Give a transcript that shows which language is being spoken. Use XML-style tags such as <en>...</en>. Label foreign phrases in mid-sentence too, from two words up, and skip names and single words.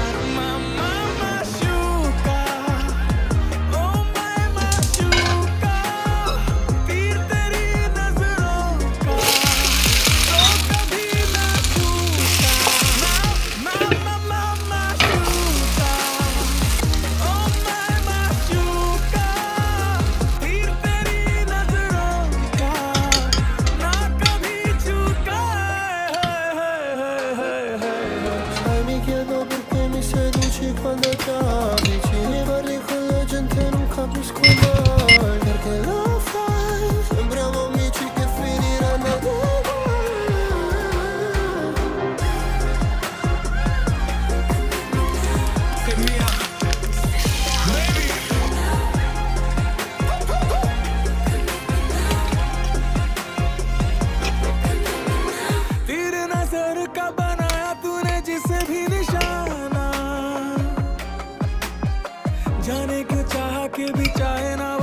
<hi>मामा माशूका, ओ मैं माशूका, तीर तेरी नजरों का तो कभी ना छूटा। मामा माशूका, ओ मैं माशूका, तीर तेरी नजरों का ना कभी चूका।</hi> <it>Sai mi chiedo perché mi seduci quando t'abiti, vorrei con la gente non capisco mai perché lo fai, sembriamo amici che finiranno ad</it> <en>Hit me up, baby.</en> <hi>तीर नजर का बनाया तूने जिसे भी निशाना, जाने क्यों चाह के भी चाहे ना</hi>